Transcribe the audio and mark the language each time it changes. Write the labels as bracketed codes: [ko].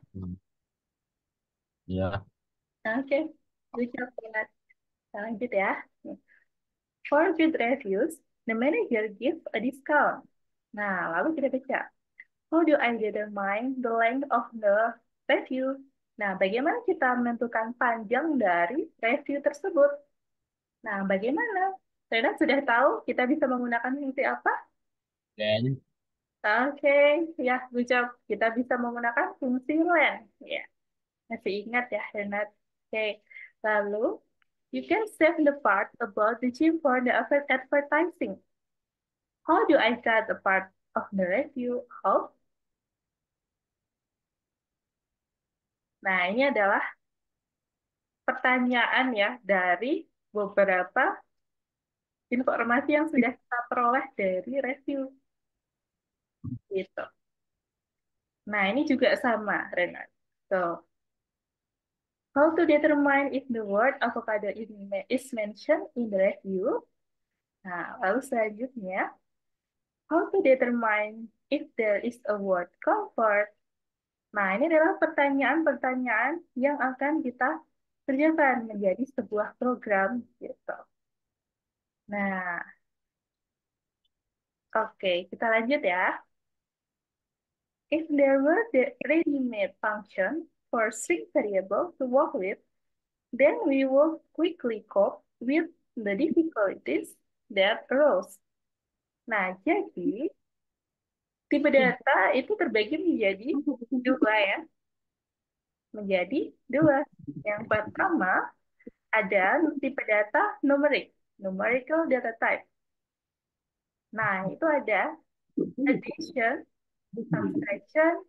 [en] Hmm. Ya. Oke, good job, Rina. [id] Lanjut ya. [en] For good reviews, the manager gives a discount. [id] Nah, lalu kita baca. [en] How do I determine the length of the review? [id] Nah, bagaimana kita menentukan panjang dari review tersebut? Nah, bagaimana? Rena sudah tahu kita bisa menggunakan fungsi apa? Dan [en] Oke, ya, good job. [id] Kita bisa menggunakan fungsi len. Ya, masih ingat ya, Renat? Oke, lalu [en] you can save the part about the gym for the advertising. How do I cut a part of the review off? [id] Nah, ini adalah pertanyaan ya dari beberapa informasi yang sudah kita peroleh dari review gitu. Nah, ini juga sama, Renat. [en] So, how to determine if the word avocado is mentioned in the review? [id] Nah, lalu selanjutnya, [en] how to determine if there is a word comfort? [id] Nah, ini adalah pertanyaan-pertanyaan yang akan kita kerjakan menjadi sebuah program gitu. Nah, oke, kita lanjut ya. [en] If there were the ready-made function for string variable to work with, then we will quickly cope with the difficulties that arose. [id] Nah, jadi tipe data itu terbagi menjadi dua ya, menjadi dua. Yang pertama ada tipe data numerik, [en] numerical data type. [id] Nah, itu ada addition, subtraction.